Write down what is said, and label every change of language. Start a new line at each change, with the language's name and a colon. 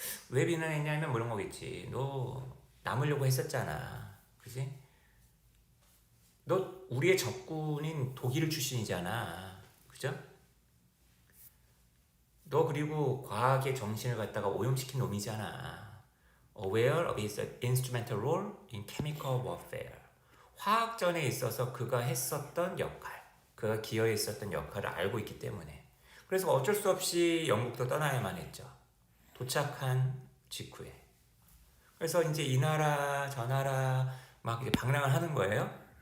Korean: 왜 비난했냐면 그런 거겠지. 너 남으려고 했었잖아. 그지? 너 우리의 적군인 독일 출신이잖아. 그죠? 너 그리고 과학의 정신을 갖다가 오염시킨 놈이잖아.
English: Aware of his instrumental role in chemical warfare.
Korean: 화학전에 있어서 그가 했었던 역할, 그가 기여했었던 역할을 알고 있기 때문에. 그래서 어쩔 수 없이 영국도 떠나야만 했죠. 도착한 직후에. 그래서 이제 이 나라 저 나라 막 이제 방랑을 하는 거예요.